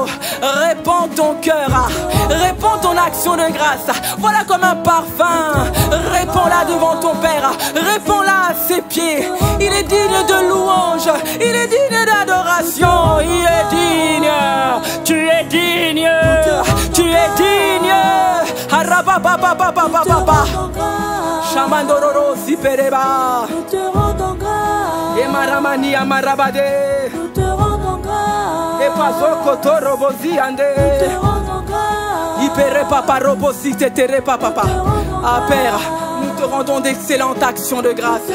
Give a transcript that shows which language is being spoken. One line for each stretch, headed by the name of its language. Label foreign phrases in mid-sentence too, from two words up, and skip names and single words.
French: Répands ton cœur, répands ton action de grâce. Voilà comme un parfum. Répands-la devant ton Père, répands-la à ses pieds. Il est digne de louange, il est digne d'adoration. Il est digne, tu es digne, tu es digne. Harababababababa. Chamandororo Sipereba. Nous te rendons grâce. Et Maramani Amarabade. Nous te rendons grâce. Et Pazoko Robosi Ande. Nous te rendons grâce. Ipere Papa Robosi Tetere Papa. Ah Père, nous te rendons d'excellentes actions de grâce.